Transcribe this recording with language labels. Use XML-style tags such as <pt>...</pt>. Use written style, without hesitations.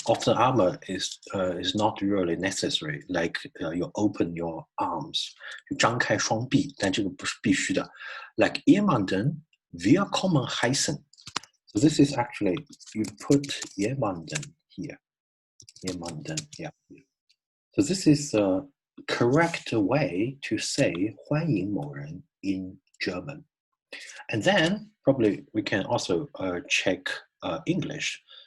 <en>Offener Arme is not really necessary. Like you open your arms,</en> <zh>就张开双臂，但这个不是必须的。</zh> <de>Like jemanden willkommen heißen.</de> <en>So this is actually you put jemanden here. Jemanden, yeah. So this is a correct way to say</en> <zh>欢迎某人</zh> <en>in German. And then probably we can also check English.</en>